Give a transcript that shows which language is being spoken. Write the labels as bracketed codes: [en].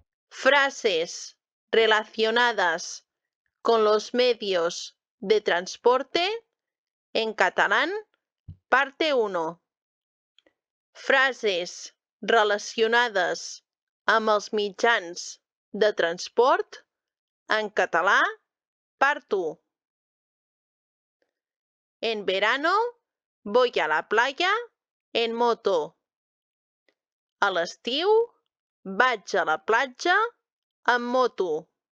[es] Frases relacionadas con los medios de transporte en catalán, parte 1. [ca] Frases relacionades amb els mitjans de transport en català, part 1. [es] En verano voy a la playa en moto. [ca] A l'estiu vaig a la platja amb moto.